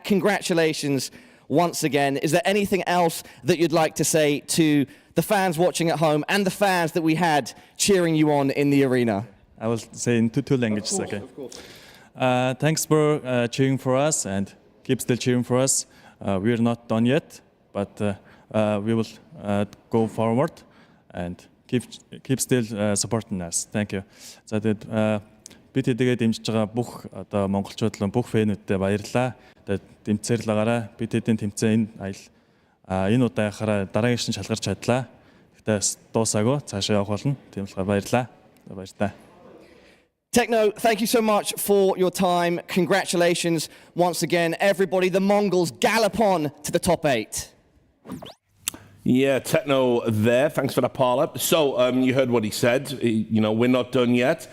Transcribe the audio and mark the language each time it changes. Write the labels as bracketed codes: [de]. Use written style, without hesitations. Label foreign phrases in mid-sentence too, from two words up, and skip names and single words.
[en] Congratulations once again. Is there anything else that you'd like to say to the fans watching at home and the fans that we had cheering you on in the arena? I will say in two languages, okay. Of course. Thanks for cheering for us and keep still cheering for us. We are not done yet, but we will go forward and keep still supporting us. Thank you. [mn] За тэгээд бид тэгээд дэмжиж байгаа бүх одоо монголчууд бүх фэнүүдтэй баярлалаа. Тэгээд дэмцээр л байгаарай. Бид хэдийн тэмцээн энэ удаагаараа дараагийн шин шалгарч чадлаа. Гэхдээ дуусаагүй цаашаа явах болно. Тийм болохоор баярлалаа. Баярлалаа. [en] Techno, thank you so much for your time. Congratulations once again, everybody. The Mongols gallop on to the top 8. Yeah, Techno there. Thanks for that, Parla. So you heard what he said. You know, we're not done yet.